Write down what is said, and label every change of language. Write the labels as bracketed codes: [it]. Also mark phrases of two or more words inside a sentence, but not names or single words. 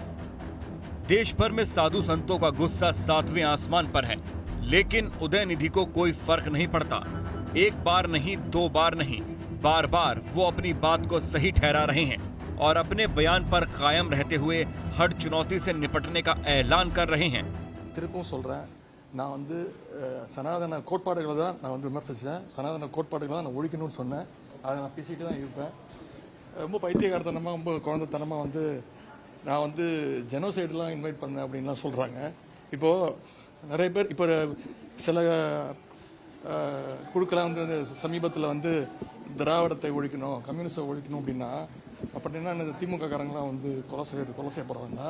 [hi] देश भर में साधु संतों का गुस्सा 7वें आसमान पर है, लेकिन उदयनिधि को कोई फर्क नहीं पड़ता। एक बार नहीं, 2 बार नहीं, बार बार वो अपनी बात को सही ठहरा रहे हैं और अपने बयान पर कायम रहते हुए हर चुनौती से निपटने का ऐलान कर रहे हैं। [ta] திருப்பும் சொல்றேன், நான் சனாதன கோட்பாடுகளை தான் நான் விமர்சிச்சேன். சனாதன கோட்பாடுகளை தான் நான் ஒழிக்கணும்னு சொன்னேன். அதை நான் பேசிட்டு தான் இருப்பேன். ரொம்ப பைத்தியகாரத்தனமா, ரொம்ப குழந்தைத்தனமா நான் ஜெனோசைடெலாம் இன்வைட் பண்ணேன் அப்படின்லாம் சொல்கிறாங்க. இப்போது நிறைய பேர் இப்போ சில குழுக்கெல்லாம் சமீபத்தில் திராவிடத்தை ஒழிக்கணும், கம்யூனிஸ்டை ஒழிக்கணும் அப்படின்னா இந்த திமுக காரங்களாம் கொலை செய்யப்படுறாங்க.